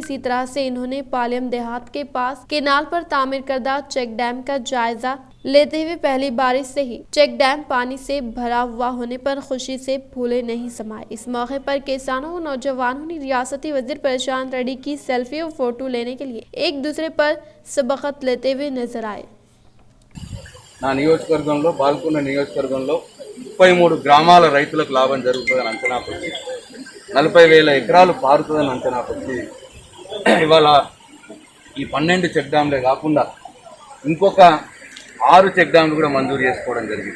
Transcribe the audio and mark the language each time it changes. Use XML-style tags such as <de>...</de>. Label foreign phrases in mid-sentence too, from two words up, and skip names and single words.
<ur>اسی طرح سے انہوں نے پالیم دیہات کے پاس کینال پر تعمیر کردہ چیک ڈیم کا جائزہ لیتے ہوئے پہلی بارش سے ہی چیک ڈیم پانی سے بھرا ہوا ہونے پر خوشی سے پھولے نہیں سمائے۔ اس موقع پر کسانوں و نوجوانوں نے ریاستی وزیر پرشانت ریڈی کی سیلفی اور فوٹو لینے کے لیے ایک دوسرے پر سبقت لیتے ہوئے نظر آئے۔</ur> <te>నా నియోజకవర్గంలో బాల్కొండ నియోజకవర్గంలో 33 గ్రామాల రైతులకు లాభం జరుగుతుందని అంచనాకు వచ్చి 40,000 ఎకరాలు పారుతుందని అంచనాకు వచ్చి ఇవాళ ఈ 12 చెక్ డ్యాంలే కాకుండా ఇంకొక 6 చెక్ డ్యాంలు కూడా మంజూరు చేసుకోవడం జరిగింది।</te>